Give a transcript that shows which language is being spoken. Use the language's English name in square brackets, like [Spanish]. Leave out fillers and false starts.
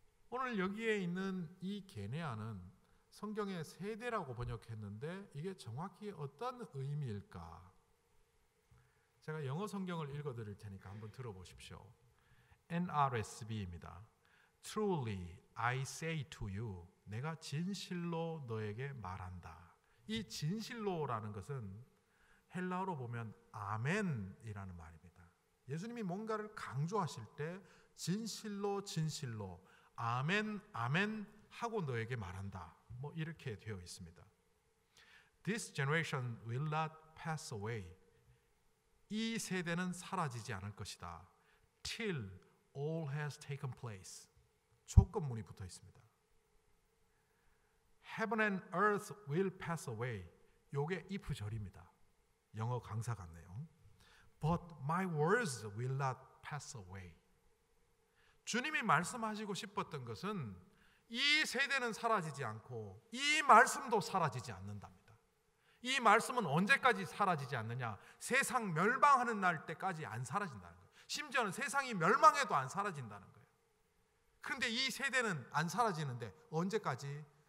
[Korean] 오늘 여기에 있는 이 게네아는 성경의 세대라고 번역했는데 이게 정확히 어떤 의미일까? 제가 영어 성경을 읽어드릴 테니까 한번 들어보십시오. NRSV입니다. [English] Truly I say to you, [Korean] 내가 진실로 너에게 말한다. 이 진실로라는 것은 헬라어로 보면 아멘이라는 말입니다. 예수님이 뭔가를 강조하실 때 진실로 진실로 아멘 아멘 하고 너에게 말한다, 뭐 이렇게 되어 있습니다. [English] This generation will not pass away. [Korean] 이 세대는 사라지지 않을 것이다. [English] Till all has taken place. [Korean] 조건문이 붙어 있습니다. [English] Heaven and earth will pass away. [Korean] 요게 if절입니다. 영어 강사 같네요. [English] But my words will not pass away. [Korean] 주님이 말씀하시고 싶었던 것은 이 세대는 사라지지 않고 이 말씀도 사라지지 않는답니다. 이 말씀은 언제까지 사라지지 않느냐? 세상 멸망하는 날 때까지 안 사라진다는 거예요. 심지어는 세상이 멸망해도 안 사라진다는 거예요. 그런데 이 세대는 안 사라지는데 언제까지?